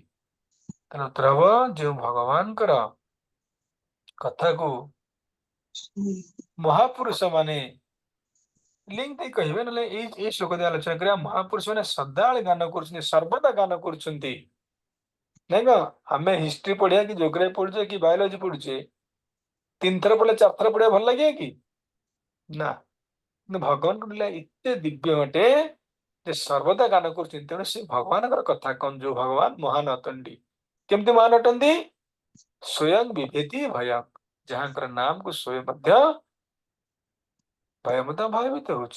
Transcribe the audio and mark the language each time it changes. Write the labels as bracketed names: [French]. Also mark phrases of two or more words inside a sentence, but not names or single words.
[Odia] ତାର ଉତ୍ତର ହବ, ଯେଉଁ ଭଗବାନଙ୍କର କଥାକୁ ମହାପୁରୁଷ ମାନେ ଲିଙ୍କ ଦେଇ କହିବେ, ନହେଲେ ଏଇ ଶ୍ଲୋକ ଦେଇ ଆଲୋଚନା କରିବା। ମହାପୁରୁଷ ମାନେ ସଦାବେଳେ ଗାନ କରୁଛନ୍ତି, ସର୍ବଦା ଗାନ କରୁଛନ୍ତି। ନାଇଁ କଣ? ଆମେ ହିଷ୍ଟ୍ରି ପଢିବା କି ଜୋଗ୍ରାଫି ପଢୁଛେ କି ବାୟୋଲୋଜି ପଢୁଛେ, ତୀନ ଥର ପଢ଼ଲେ ଚାର ଥର ପଢ଼ିଆ ଭଲ ଲଗେ କି ନା କିନ୍ତୁ ଭଗବାନଙ୍କ ଲୀଳା ଏତେ ଦିବ୍ୟ ଅଟେ ଯେ ସର୍ବଦା ଗାନ କରୁଛନ୍ତି। ତେଣୁ ସେ ଭଗବାନଙ୍କର କଥା କଣ, ଯୋଉ ଭଗବାନ ମହାନ ଅଟନ୍ତି। କେମିତି ମହାନ ଅଟନ୍ତି? ସ୍ୱୟଂ ବିଭେତି ଭୟଂ, ଯାହାଙ୍କର ନାମକୁ ସ୍ୱୟଂ ମଧ୍ୟ ଭୟ ମଧ୍ୟ ଭୟଭୀତ ହଉଛି।